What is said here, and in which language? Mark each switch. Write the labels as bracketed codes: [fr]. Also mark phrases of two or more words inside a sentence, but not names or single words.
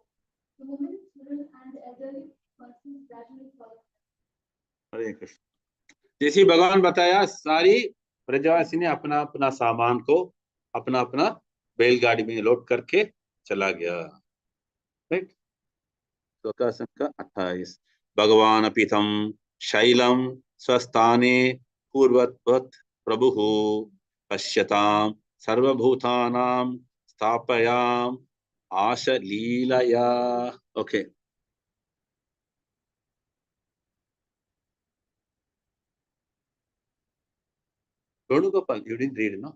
[en] The women, children, and the elderly persons gradually followed. [hi] हरे कृष्ण। जैसे भगवान बताया सारी ब्रजवासी ने अपना अपना सामान को अपना अपना बैलगाड़ी में लोड करके चला गया। राइट। श्लोका संख्या 28। [sa] भगवान पीतम शैलम स्वस्थाने पूर्ववत् प्रभुः पश्यतां सर्वभूतानां स्थापयाम आशलीलया। [hi] ओके। [en] Gopal, you didn't read it, no?